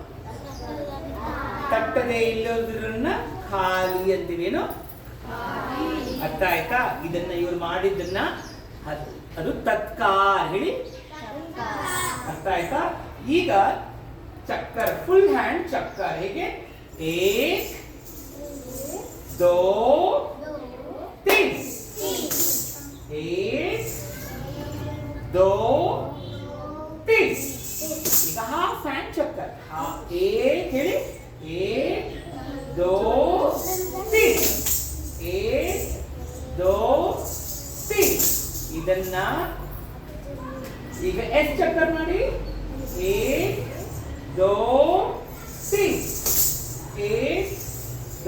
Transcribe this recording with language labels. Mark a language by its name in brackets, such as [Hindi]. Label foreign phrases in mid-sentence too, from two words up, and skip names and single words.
[Kannada] ತಟ್ಟದೆ ಇಲ್ಲೋದ್ರನ್ನ ಖಾಲಿ ಅಂತೀವಿ. ಏನು? ಅರ್ಥ ಆಯ್ತಾ? ಇದನ್ನ ಇವ್ರು ಮಾಡಿದ್ದನ್ನ ಅದು ತತ್ಕಾರ್ ಹೇಳಿ. ಅರ್ಥ ಆಯ್ತಾ? ಈಗ ಚಕ್ಕರ್ [English] full hand [Kannada] ಚಕ್ಕರ್ ಹೇಗೆ? [Hindi] एक दो तीन. एक दो तीन. [Kannada] ಈಗ [English] half hand [Kannada] ಚಕ್ಕರ್. एक ಹೇಳಿ. [Hindi] एक दो तीन. एक दो तीन. [Kannada] ಇದನ್ನ ಈಗ ಎಸ್ ಚಕ್ಕರ್ ಮಾಡಿ. [Hindi] एक दो तीन. एक